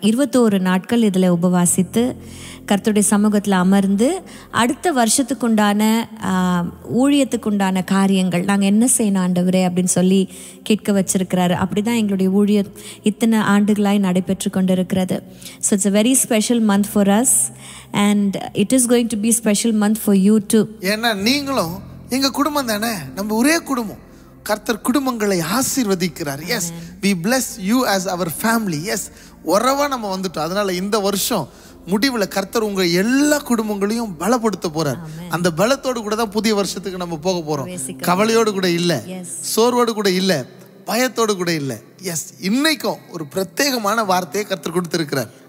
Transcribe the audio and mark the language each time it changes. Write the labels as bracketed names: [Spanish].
[Tamil] 21 நாட்கள் இதில் உபவாசித்து கர்த்தருடைய சமூகத்தில் அமர்ந்து அடுத்த வருஷத்துக்குண்டான ஊழியத்துக்குண்டான காரியங்கள் நாங்கள் என்ன செய்யணும் ஆண்டவரே அப்படின்னு சொல்லி கேட்க வச்சிருக்கிறாரு. அப்படி தான் எங்களுடைய ஊழியம் இத்தனை ஆண்டுகளாய் நடைபெற்று கொண்டு இருக்கிறது. [English] So it's a very special month for us and it is going to be special month for you too. [Tamil] ஏன்னா நீங்களும் எங்க குடும்பம் தானே, நம்ம ஒரே குடும்பம். கர்த்தர் குடும்பங்களை ஆசீர்வதிக்கிறார். [English] Yes, we bless you as our family. [Tamil] S, உறவா நம்ம வந்துட்டோம். அதனால இந்த வருஷம் முடிவில் கர்த்தர் உங்க எல்லா குடும்பங்களையும் பலப்படுத்த போறார். அந்த பலத்தோடு கூட தான் புதிய வருஷத்துக்கு நம்ம போக போறோம். கவலையோடு கூட இல்ல, சோர்வோடு கூட இல்ல, பயத்தோடு கூட இல்ல. எஸ், இன்னைக்கும் ஒரு பிரத்யேகமான வார்த்தையை கர்த்தர் கொடுத்திருக்கிறார்.